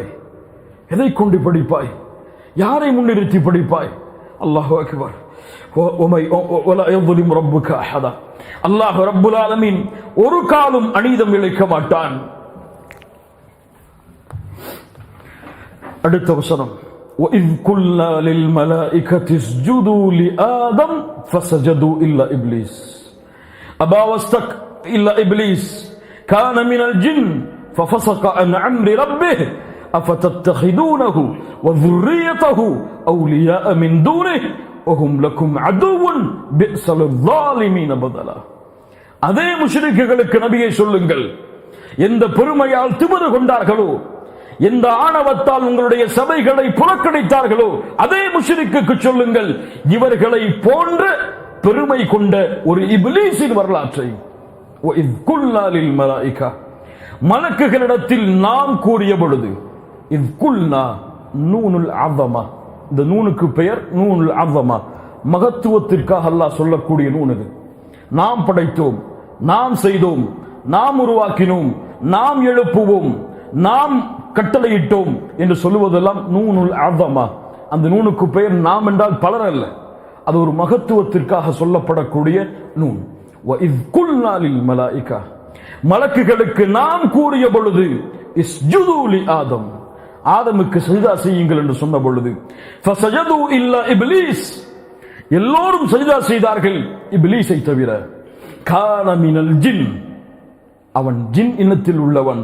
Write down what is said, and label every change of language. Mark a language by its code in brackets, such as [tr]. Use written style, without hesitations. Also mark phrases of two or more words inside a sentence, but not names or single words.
[ta] எதை கொண்டு படிப்பாய்? யாரை முன்னிறுத்தி படிப்பாய்? [ar] الله أكبر. الله رب العالمين [ta] ஒரு காலம் அநீதம் இழைக்க மாட்டான். அடுத்த வசனம், [ar] وَإِذْ قُلْنَا لِلْمَلَائِكَةِ اسْجُدُوا لِآدَمَ فَسَجَدُوا إِلَّا إِبْلِيسَ أَبَى وَاسْتَكْبَرَ إِلَّا إِبْلِيسَ كَانَ مِنَ الْجِنِّ فَفَسَقَ عَنْ أَمْرِ رَبِّهِ أَفَتَتَّخِذُونَهُ وَذُرِّيَّتَهُ أَوْلِيَاءَ مِنْ دُونِهِ وَهُمْ لَكُمْ عَدُوٌّ بِئْسَ لِلظَّالِمِينَ بَدَلًا. [ta] அதே முஷ்ரிக்குகளுக்கு நபியே சொல்லுங்கள், எந்த பெருமையால் திமிரு கொண்டார்களோ, எந்த ஆணவத்தால் உங்களுடைய சபைகளை புறக்கணித்தார்களோ, அதே முஷ்ரிக்குக்கு சொல்லுங்கள், இவர்களை போன்ற பெருமை கொண்ட ஒரு இப்லீஸின் வரலாற்றை. [ar] وَإِذْ قُلْنَا لِلْمَلَائِكَةِ [ta] மலக்குகளிடத்தில் நாம் கூறிய பொழுது, [ar] إِذْ قُلْنَا نون العظمة, [ta] இந்த நூனுக்கு பெயர் [ar] نون العظمة, [ta] மகத்துவத்திற்காக அல்லாஹ் சொல்லக்கூடிய நூன் இது. நாம் படைத்தோம், நாம் செய்தோம், நாம் உருவாக்கினோம், நாம் எழுப்புவோம், நாம் கட்டளையிட்டோம் என்று சொல்லுவதெல்லாம் [ar] نون العظمة. [ta] அந்த நூனுக்கு பெயர் நாம் என்றால் பலர் அல்ல, அது ஒரு மகத்துவத்திற்காக சொல்லப்படக்கூடிய நூன். [ar] وَإِذْ قُلْنَا لِلْمَلَائِكَةِ [ta] மலக்குகளுக்கு நாம் கூறிய பொழுது, [ar] اسجدوا لآدم, [ta] ஆதமுக்கு சஜ்தா செய்யுங்கள் என்று சொன்ன பொழுது, [ar] فسجدوا إلا إبليس, [ta] எல்லோரும் சஜ்தா செய்தார்கள் இப்லீஸை தவிர. [ar] كان من الجن, [ta] அவன் ஜின் இனத்தில் உள்ளவன்.